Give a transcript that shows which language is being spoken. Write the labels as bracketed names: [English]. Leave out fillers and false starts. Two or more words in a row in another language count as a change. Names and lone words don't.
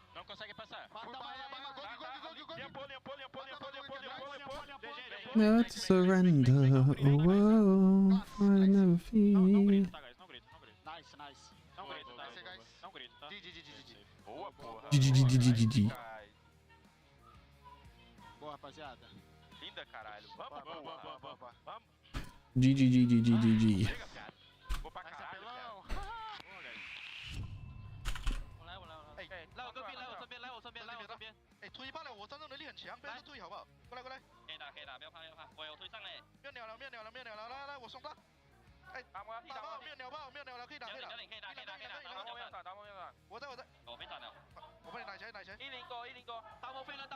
[Portuguese] consegue passar. [English] Not to surrender. Oh, I never feel. [Portuguese] Não grita, tá, guys? Não grita, não grita. [English] Nice, nice. [Portuguese] Não grita, tá? Não grita, tá? [English] GG. [Portuguese] Boa, porra. [English] GG. [Portuguese] Boa, rapaziada. Linda, caralho. Vamos, porra. Vamos. GG. Vou pra caralho, cara. Boa, guys. [Chinese] Léo，这边。哎，推爆了，我战斗能力很强，不要推好不好？过来。可以打，不要怕。我有推上嘞。没有鸟了，来，我送他。哎，打爆，没有鸟了，可以打。可以打。打爆没有打。我在。我被打了。我帮你拿起来。 1-0过，大魔飞人。